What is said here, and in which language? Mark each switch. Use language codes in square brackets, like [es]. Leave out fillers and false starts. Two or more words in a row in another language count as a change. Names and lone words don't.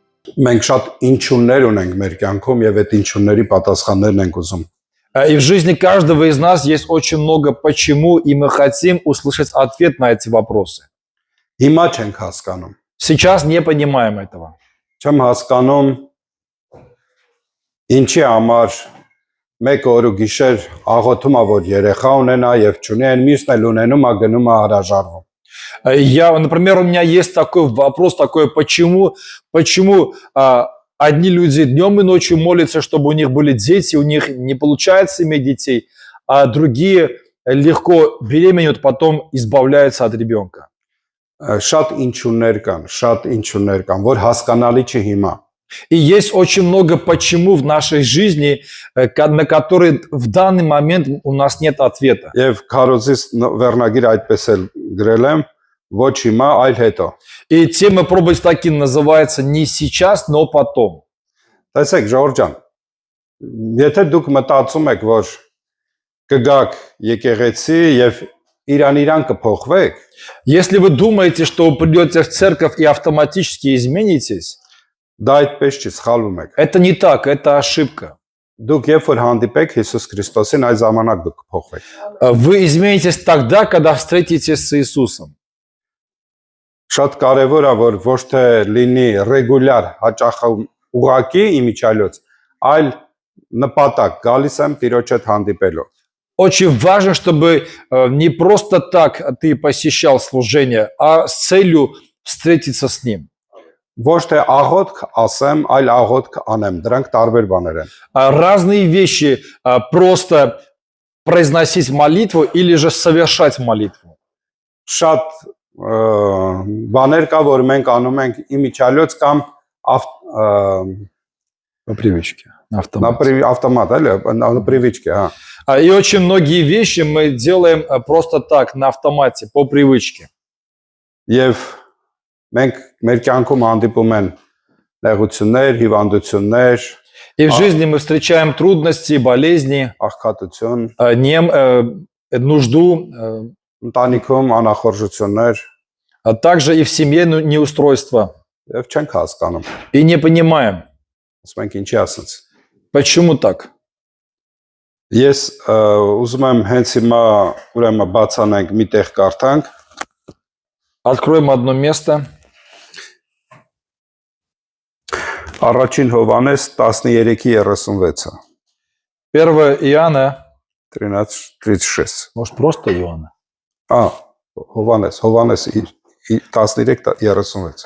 [hy] Մենք շատ ինչուններ ունենք մեր կյանքում եւ այդ ինչունների պատասխաններն ենք ուզում։ [ru] И в жизни каждого из нас есть очень много почему, и мы хотим услышать ответ на эти вопросы. [hy] Հիմա չենք հասկանում։ [ru] Сейчас не понимаем этого. [hy] Չեմ հասկանում ինչի համար մեկ օր ու գիշեր աղոթում ա որ երեխա ունենա եւ չունի, այն մյուսն էլ ունենում ա գնում ա հրաժարվում։ [ru] Например, у меня есть такой вопрос, такое почему одни люди днем и ночью молятся, чтобы у них были дети, у них не получается иметь детей, а другие легко беременеют, потом избавляются от ребенка. [hy] Շատ ինչուններ կան, որ հասկանալի չի հիմա։ [ru] И есть очень много почему в нашей жизни, на которые в данный момент у нас нет ответа. [hy] Եվ քարոզից վերնագիր այդպես էլ գրել եմ, ոչ հիմա, այլ հետո։ [ru] И тема проповеди таки называется «Не сейчас, но потом». [hy] Տեսեք, Ժորժ ջան, եթե դուք մտածում եք, որ կգաք եկեղեցի եւ իրան կփոխվեք, [ru] если вы думаете, что вы придете в церковь и автоматически изменитесь, [hy] դա այդպես չի, սխալվում եք։ [ru] это не так, это ошибка. [hy] Դուք երբ որ հանդիպեք Հիսուս Քրիստոսին, այդ ժամանակ դուք կփոխվեք։ [ru] Вы изменитесь тогда, когда встретитесь с Иисусом. [hy] Շատ կարևոր է, որ ոչ թե լինի ռեգուլյար հաճախ ուղակի իմիջիալոց, այլ նպատակ գալիս եմ Տիրոջ հետ հանդիպելով։ [ru] Очень важно, чтобы не просто так ты посещал служение, а с целью встретиться с Ним. [hy] Ոչ թե աղոթք ասեմ, այլ աղոթք անեմ, դրանք տարբեր բաներ են։ [ru] Разные вещи, просто произносить молитву или же совершать молитву. [hy] Շատ բաներ կա, որ մենք անում ենք իմիջիալոց կամ [ru] По привычке. автомат, на привычке, հա։ И очень многие вещи мы делаем просто так, на автомате, по привычке. [hy] Եվ մենք մեր кյանքում հանդիպում են նեղություններ, հիվանդություններ, [ru] И в жизни мы встречаем трудности, болезни, [hy] աղքատություն, [ru] нужду, [hy] ընտանիքում անախորժություններ, [ru] а также и в семье неустройство. [hy] եւ չենք հասկանում։ [ru] И не понимаем, [hy] Ասում ենք ինչի ասած։ [ru] почему так. [hy] Ես ուզում եմ հենց հիմա ուրեմն բացանենք մի տեղ կարդանք։ [ru] Откроем одно место. [hy] Առաջին Հովհաննես 13:36-ը։ [ru] 1 Иоанна, 13:36։ может просто Иоанна. [hy] Հովհաննես 13:36։